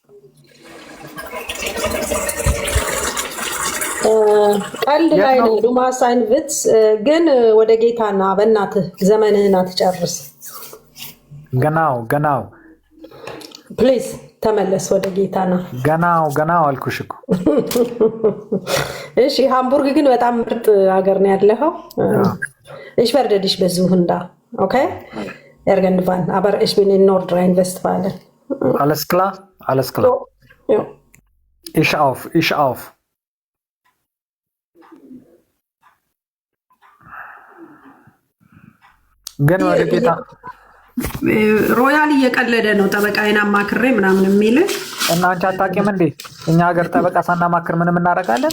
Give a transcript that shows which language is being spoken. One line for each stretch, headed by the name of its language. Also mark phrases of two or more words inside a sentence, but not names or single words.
Amharic: ቀልድ ላይ ነው ዱማሳይን ቪትስ። ግን ወደ ጌታና በእናትህ ዘመንህን አትጨርስ። ገናው ፕሊዝ ተመለስ ወደ ጌታና። ገናው አልኩሽ እኮ። እሺ ሃምቡርግ ግን በጣም ምርጥ ሀገር ነው ያለኸው።
German: ich werde dich besuchen da, okay? Irgendwann, aber ich bin in Nordrhein-Westfalen. Alles klar? Ja. Ich auf.
Amharic: ግን ወደ ጌታ ሮያል እየቀለደ ነው። ጠበቃዬን አማክሬ ምናምን የሚል እና አንቺ አታውቂም እንዴ? እኛ ሀገር ጠበቃ ሳናማክር ምንም እናደርጋለን?